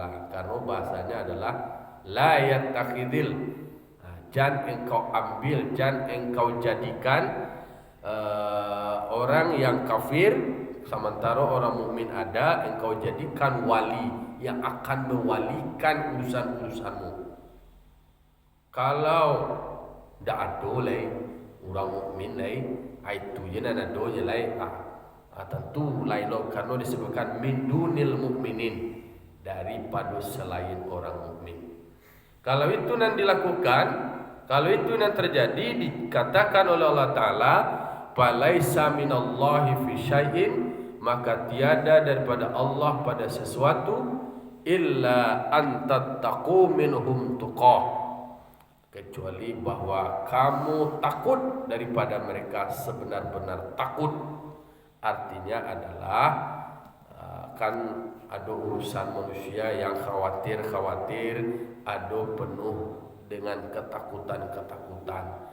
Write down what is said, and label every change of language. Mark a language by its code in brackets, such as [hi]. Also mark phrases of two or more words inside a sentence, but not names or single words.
[id] Karena bahasanya adalah [ar] لا يتخذ, [id] jangan engkau ambil, jangan engkau jadikan orang yang kafir sementara orang mukmin ada, engkau jadikan wali yang akan mewalikan urusan-urusanmu. Kalau tidak ada orang mukmin itu je nana do je tentu lain karena disebutkan [ar] من دون المؤمنين, [id] daripada selain orang mukmin. Kalau itu nanti dilakukan, kalau itu nanti terjadi, dikatakan oleh Allah Ta'ala [ar] فليس من الله في شيء, [id] maka tiada daripada Allah pada sesuatu [ar] إلا أن تتقوا منهم تقاة, [id] kecuali bahwa kamu takut daripada mereka sebenar-benar takut. Artinya adalah akan ada urusan manusia yang khawatir ada penuh dengan ketakutan.